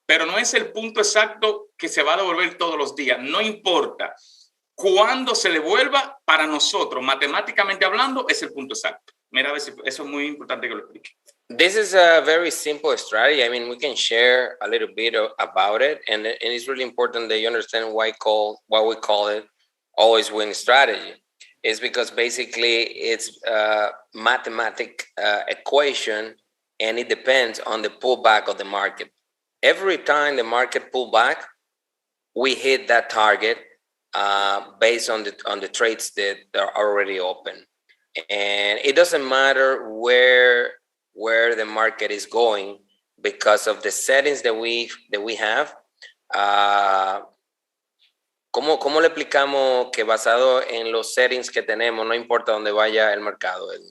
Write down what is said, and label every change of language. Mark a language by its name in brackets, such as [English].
[Spanish] Pero no es el punto exacto que se va a devolver todos los días. No importa cuándo se devuelva, para nosotros, matemáticamente hablando, es el punto exacto. Mira, a ver si eso es muy importante que lo explique. [English] This is a very simple strategy. I mean, we can share a little bit about it, and it's really important that you understand why we call it always win strategy. It's because basically it's a mathematic equation, and it depends on the pullback of the market. Every time the market pull back, we hit that target based on the trades that are already open. And it doesn't matter where the market is going, because of the settings that we have. [Spanish] ¿Cómo le explicamos que basado en los settings que tenemos no importa dónde vaya el mercado?